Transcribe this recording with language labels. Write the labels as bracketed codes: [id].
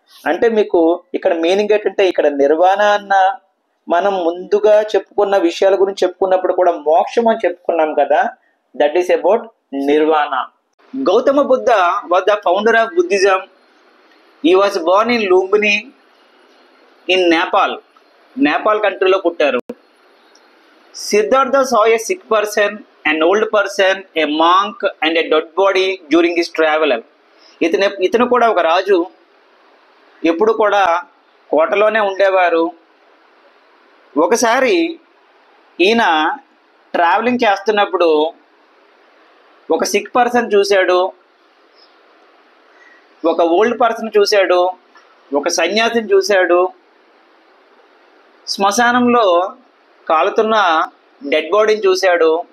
[te] అంటే మీకు ఇక్కడ మీనింగ్ ఏంటంటే, ఇక్కడ నిర్వాణ అన్న మనం ముందుగా చెప్పుకున్న విషయాల గురించి చెప్పుకున్నప్పుడు కూడా మోక్షం అని చెప్పుకున్నాం కదా, [en] That is about nirvana. Gautama Buddha was the founder of Buddhism. He was born in Lumbini in Nepal [te] కంట్రీలో పుట్టారు. [en] Siddhartha saw a sick person, an old person, a monk and a dead body during his travel. [te] ఇతను కూడా ఒక రాజు, ఎప్పుడు కూడా కోటలోనే ఉండేవారు. ఒకసారి ఈయన ట్రావెలింగ్ చేస్తున్నప్పుడు ఒక సిక్ పర్సన్ చూశాడు, ఒక ఓల్డ్ పర్సన్ చూశాడు, ఒక సన్యాసిని చూశాడు, శ్మశానంలో కాలుతున్న డెడ్ బాడీని చూశాడు.